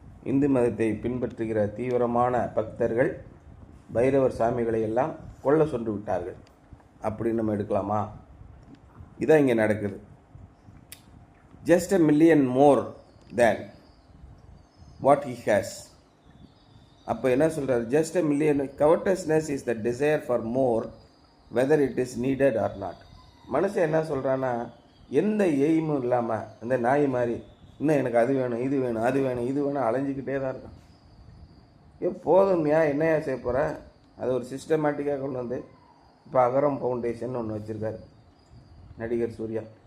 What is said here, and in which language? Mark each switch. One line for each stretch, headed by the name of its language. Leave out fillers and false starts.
Tamil: இந்து மதத்தை பின்பற்றுகிற தீவிரமான பக்தர்கள் பைரவர் சாமிகளை எல்லாம் கொல்ல சொன்று விட்டார்கள் அப்படின்னு நம்ம எடுக்கலாமா? இதான் இங்கே நடக்குது.
English: just $1 million more than what he has.
Tamil: அப்போ என்ன சொல்கிறார்,
English: just $1 million. covetousness is the desire for more, whether it is needed or not.
Tamil: மனுஷன் என்ன சொல்கிறான்னா, எந்த எய்மும் இல்லாமல் இந்த நாய் மாதிரி இன்னும் எனக்கு அது வேணும், இது வேணும், அது வேணும், இது வேணும் அலைஞ்சிக்கிட்டே தான் இருக்கான். போதும்யா என்னையா செய்ய போகிற. அது ஒரு சிஸ்டமேட்டிக்காக கொண்டு வந்து இப்போ அகரம் ஃபவுண்டேஷன் ஒன்று வச்சுருக்காரு நடிகர் சூர்யா.